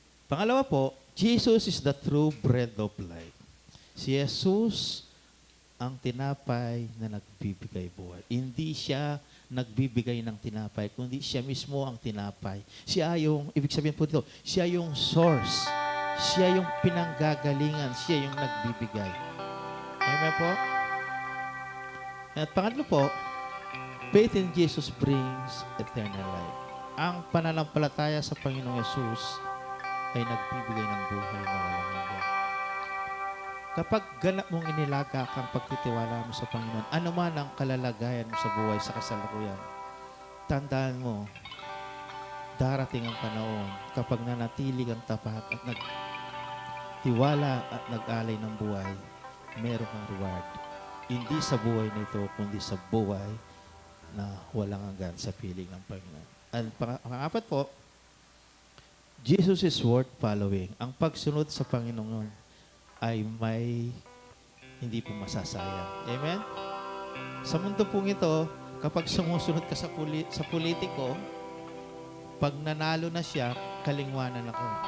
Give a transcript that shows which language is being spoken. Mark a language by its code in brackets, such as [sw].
[tl] Pangalawa po, [en] Jesus is the true bread of life. [tl] Si Jesus ang tinapay na nagbibigay buhay. Hindi siya nagbibigay ng tinapay, kundi siya mismo ang tinapay. Siya yung, ibig sabihin po dito, siya yung source. Siya yung pinanggagalingan. Siya yung nagbibigay. Amen po? At pangatlo po, [en] faith in Jesus brings eternal life. [tl] Ang pananampalataya sa Panginoong Yesus ay nagbibigay ng buhay na walang hanggan. Kapag ganap mong inilaga kang pagtitiwala mo sa Panginoon, ano man ang kalalagayan mo sa buhay sa kasalukuyan, tandaan mo, darating ang panahon kapag nanatili kang tapat at nagtiwala at nag-alay ng buhay, meron kang reward. Hindi sa buhay nito, kundi sa buhay na walang hanggan sa piling ng Panginoon. At pang-apat po, [en] Jesus is worth following. [tl] Ang pagsunod sa Panginoon ay may hindi po masasayang. Amen? Sa mundo pong ito, kapag sumusunod ka sa politiko, pag nanalo na siya, kalingwanan ako.